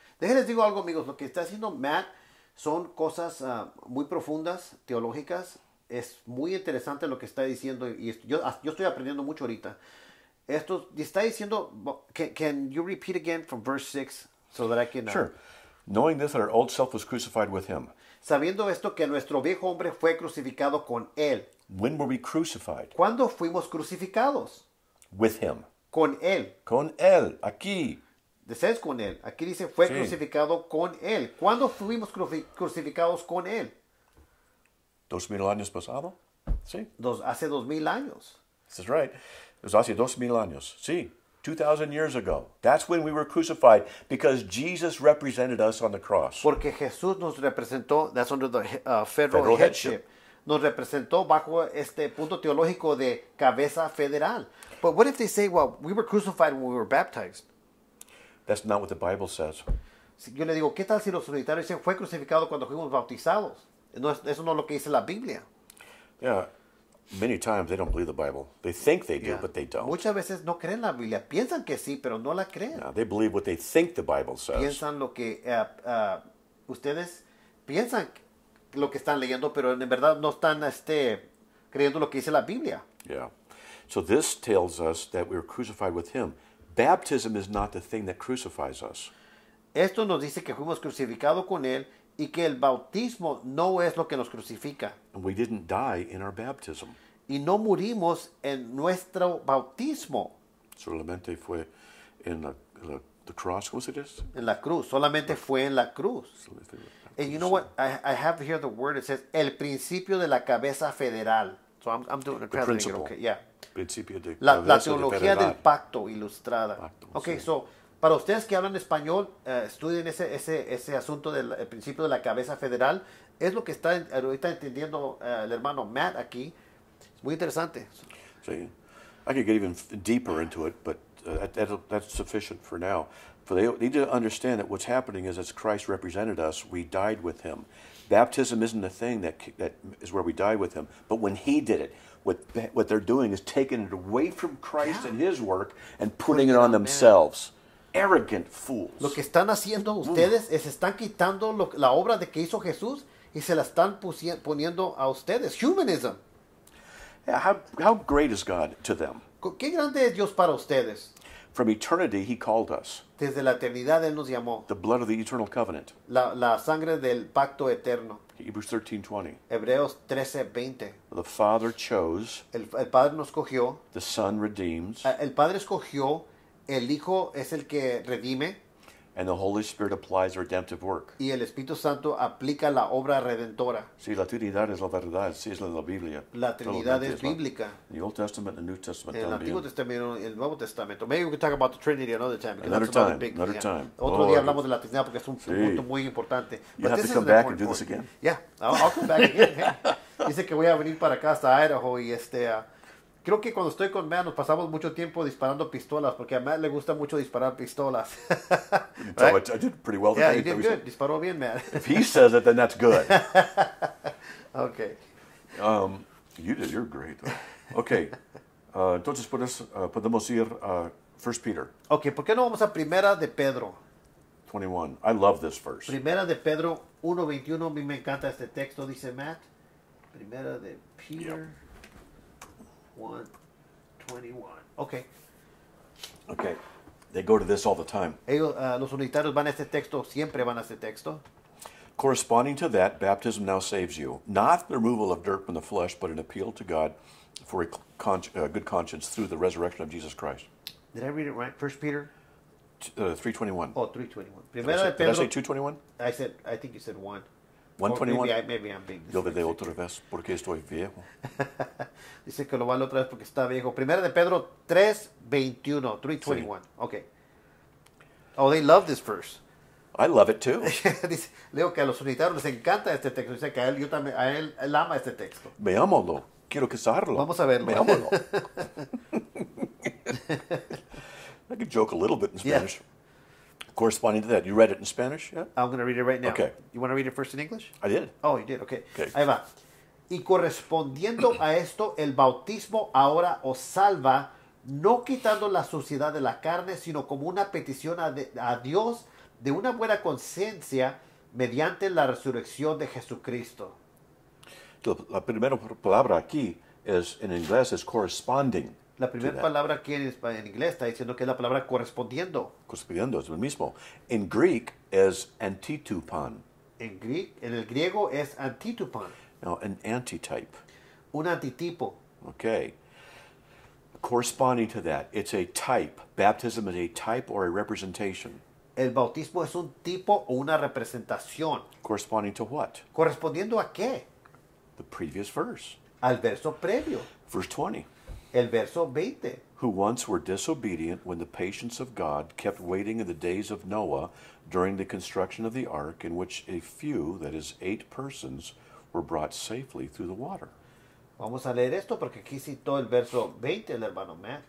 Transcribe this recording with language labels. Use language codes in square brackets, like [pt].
[es] Déjenles digo algo, amigos. Lo que está haciendo Matt son cosas muy profundas, teológicas. Es muy interesante lo que está diciendo. Y yo estoy aprendiendo mucho ahorita. Esto está diciendo. [en] Can you repeat again from verse 6 so that I can. Sure. Knowing this, that our old self was crucified with him. [es] sabiendo esto que nuestro viejo hombre fue crucificado con él. [en] When were we crucified? [es] ¿Cuándo fuimos crucificados? [en] With him. [es] Con él. Con él, aquí. Dices con él. Aquí dice fue Sí. crucificado con él. ¿Cuándo fuimos crucificados con él? 2000 años pasado? Sí. Hace 2000 años. [en] This is right. It was [es] hace 2000 años. Sí. [en] 2,000 years ago. That's when we were crucified because Jesus represented us on the cross. [es] Porque Jesús nos representó, [en] that's under the federal Federal headship. headship. [es] Nos representó bajo este punto teológico de cabeza federal. [en] But what if they say, well, we were crucified when we were baptized? That's not what the Bible says. [es] Si yo le digo, ¿qué tal si los unitarios dicen fue crucificado cuando fuimos bautizados? Eso no es lo que dice la Biblia. [en] Yeah. Many times they don't believe the Bible. They think they do, Yeah. but they don't. [es] Muchas veces no creen la Biblia. Piensan que sí, pero no la creen. [en] Yeah, they believe what they think the Bible says. [es] Piensan lo que ustedes piensan lo que están leyendo, pero en verdad no están creyendo lo que dice la Biblia. [en] Yeah. So this tells us that we were crucified with him. Baptism is not the thing that crucifies us. [es] Esto nos dice que fuimos crucificados con él y que el bautismo no es lo que nos crucifica. [en] And we didn't die in our baptism. [es] Y no murimos en nuestro bautismo, Solamente fue en [en] the cross, [es] ¿cómo se dice? en la cruz. Solamente fue en la cruz. [en] And you know what? I have here the word. It says, [es] el principio de la cabeza federal. [en] So I'm doing a translating it, principle. okay, yeah. [es] Principio de La cabeza de teología federal. del pacto ilustrada. Pacto, [en] Ok, [es] sí. so, para ustedes que hablan español, estudien ese asunto del el principio de la cabeza federal. Es lo que está ahorita entendiendo el hermano Matt aquí. Es muy interesante. [en] See, I could get even deeper into it, but that's sufficient for now. For they need to understand that what's happening is as Christ represented us, we died with him. Baptism isn't a thing that is where we die with him, but when he did it, what they're doing is taking it away from Christ Yeah. and his work and putting it on themselves. Arrogant fools. [es] Lo que están haciendo ustedes es están quitando la obra de que hizo Jesús y se la están poniendo a ustedes. [en] Humanism. Yeah, how great is God to them? [es] ¿Qué grande es Dios para ustedes? [en] From eternity, he called us. [es] Desde la eternidad Él nos llamó. [en] The blood of the eternal covenant. [es] La sangre del pacto eterno. [en] Hebrews 13:20. [es] Hebreos 13:20. [en] The Father chose, [es] El Padre nos cogió. [en] the Son redeems, [es] El Padre escogió. El Hijo es el que redime. [en] and the Holy Spirit applies redemptive work. [es] Y el Espíritu Santo aplica la obra redentora. Sí, la Trinidad es la verdad, sí es la Biblia. La Trinidad Solamente es la- bíblica. [en] The Old Testament and the New Testament [es] En el Antiguo también. Testamento y el Nuevo Testamento. [en] Maybe we can talk about the Trinity another time. because Another that's another time, big- another yeah. time. [es] Otro [en] Oh, [es] día hablamos de la Trinidad porque es un sí. punto muy importante. [en] You But have this to is come an back and do this point. again. Yeah, I'll come back again. yeah. [es] Dice que voy a venir para acá hasta Idaho y creo que cuando estoy con Matt nos pasamos mucho tiempo disparando pistolas porque a Matt le gusta mucho disparar pistolas. [en] So Right? I did pretty well Yeah, today. you did good. [es] Disparó bien, [en] Matt. If he says it, then that's good. Okay. You did, you're great. Okay, [es] entonces podemos ir a [en] 1 Peter [es] Ok, ¿por qué no vamos a Primera de Pedro? [en] 21. I love this verse. [es] Primera de Pedro 1:21, a mí me encanta este texto, dice Matt. Primera de Peter 1:21. Ok. [en] Okay, they go to this all the time. [es] Ellos, los unitarios van a este texto, siempre van a este texto. [en] Corresponding to that, baptism now saves you, not the removal of dirt from the flesh, but an appeal to God for a good conscience through the resurrection of Jesus Christ. Did I read it right? 1 Peter 3:21. Oh, 3:21. Did [es] Primera de [en] I [es] Pedro. [en] say 2:21? I think you said 1. 1:21. Maybe I'm being [es] Yo le de [en] dyslexic. [es] otra vez porque estoy viejo. Dice que lo vale otra vez porque está viejo. Primera de Pedro 3:21. 3:21. Okay. [en] Oh, they love this verse. I love it too. [es] Dice, leo que a los unitarios les encanta este texto. Dice que él ama este texto. Veámoslo. Quiero casarlo. Vamos a verlo. Veámoslo. [en] I could joke a little bit in Yeah. Spanish. Corresponding to that, you read it in Spanish yet? I'm going to read it right now. Okay. You want to read it first in English? I did. Oh, you did. Okay. Okay. [es] Ahí va. Y correspondiendo a esto, el bautismo ahora os salva, no quitando la suciedad de la carne, sino como una petición a Dios de una buena conciencia mediante la resurrección de Jesucristo. La primera palabra aquí en inglés es corresponding. La primera palabra aquí en inglés está diciendo que es la palabra correspondiendo. Correspondiendo es lo mismo. [en] In Greek [es] es antitupan. En el griego es antitupon, [en] Now, an antitype. [es] un antitipo. [en] Okay. Corresponding to that, it's a type. Baptism is a type or a representation. [es] El bautismo es un tipo o una representación. [en] Corresponding to what? [es] ¿Correspondiendo a qué? [en] The previous verse. [es] Al verso previo, [en] Verse 20. [es] el verso 20. [en] Who once were disobedient when the patience of God kept waiting in the days of Noah during the construction of the ark, in which a few, that is 8 persons, were brought safely through the water. [es] Vamos a leer esto porque aquí citó el verso 20 el hermano Matt.